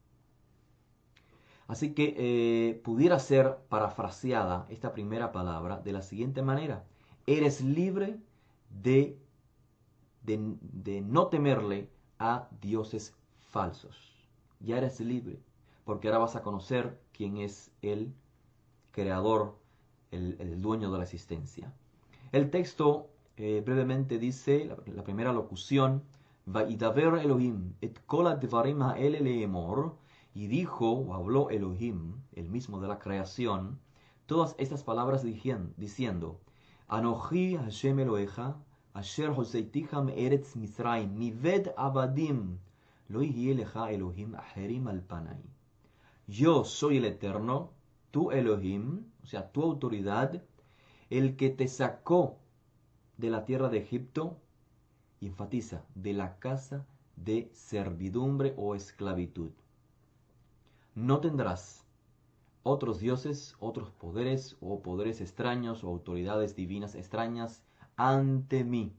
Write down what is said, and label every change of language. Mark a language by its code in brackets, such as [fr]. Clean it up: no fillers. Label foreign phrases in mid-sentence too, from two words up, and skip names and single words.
[es] Así que pudiera ser parafraseada esta primera palabra de la siguiente manera: eres libre de no temerle a dioses falsos. Ya eres libre, porque ahora vas a conocer quién es el creador, el dueño de la existencia. El texto brevemente dice, la primera locución, [he] וידבר אלהים את כל הדברים האלה לאמר, [es] y dijo o habló Elohim, el mismo de la creación, todas estas palabras diciendo, [he] אנכי השם אלהיך אשר הוצאתיך מארץ מצרים מבית עבדים לא יהיה לך אלהים אחרים על פני. [es] Yo soy el Eterno, tu Elohim, o sea, tu autoridad, el que te sacó de la tierra de Egipto, y enfatiza, de la casa de servidumbre o esclavitud. No tendrás otros dioses, otros poderes o poderes extraños o autoridades divinas extrañas ante mí.